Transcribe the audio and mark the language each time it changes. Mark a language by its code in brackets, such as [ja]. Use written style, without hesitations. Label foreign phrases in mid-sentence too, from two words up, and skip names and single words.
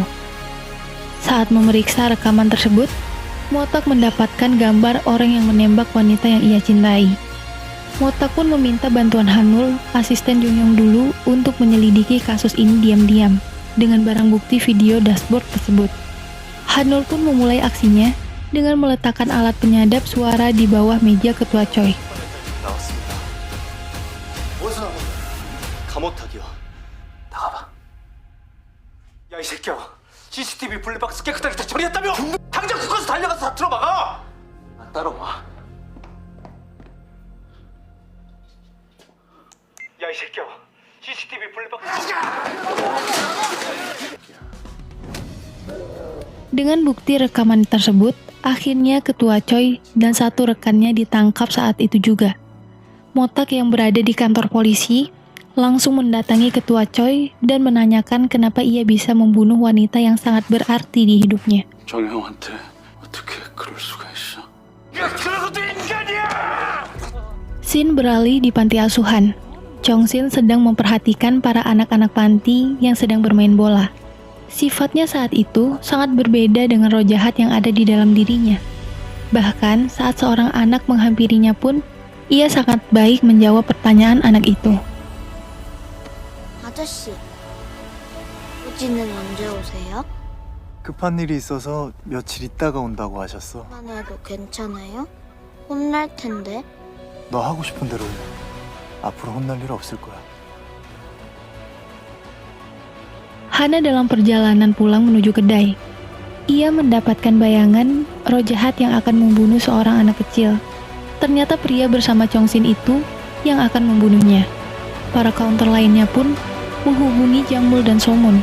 [id] Saat memeriksa rekaman tersebut, Motak mendapatkan gambar orang yang menembak wanita yang ia cintai. Motak pun meminta bantuan Hanul, asisten Jongyong dulu, untuk menyelidiki kasus ini diam-diam dengan barang bukti video dashboard tersebut. Hanul pun memulai aksinya dengan meletakkan alat penyadap suara di bawah meja ketua Choi. [ko] 나왔습니다. 어디서 나온 거야? 감옥탁이요. 나가봐. 야, 이 새끼야. CCTV 블랙박스 깨끗하게 다 처리했다며? 당장 국가서 달려가서 다 들어막아! 따라와. 야, 이 새끼야. CCTV 블랙박스... [id] Dengan bukti rekaman tersebut, akhirnya ketua Choi dan satu rekannya ditangkap saat itu juga. Motak yang berada di kantor polisi langsung mendatangi ketua Choi dan menanyakan kenapa ia bisa membunuh wanita yang sangat berarti di hidupnya. [ko] 정형한테 어떻게 그럴 수가 있어? [id] Scene beralih di panti asuhan. Chong-sin sedang memperhatikan para anak-anak panti yang sedang bermain bola. Sifatnya saat itu sangat berbeda dengan roh jahat yang ada di dalam dirinya. Bahkan saat seorang anak menghampirinya pun, ia sangat baik menjawab pertanyaan anak itu. [ko] 아저씨, 우지는 언제 오세요? 급한 일이 있어서 며칠 있다가 온다고 하셨어. 만 해도 괜찮아요? 혼날 텐데. 너 하고 싶은 대로 해. 앞으로 혼날 일 없을 거야. [id] Hana dalam perjalanan pulang menuju kedai. Ia mendapatkan bayangan roh jahat yang akan membunuh seorang anak kecil. Ternyata pria bersama Chong-sin itu yang akan membunuhnya. Para counter lainnya pun menghubungi Jang-mul dan So-mun.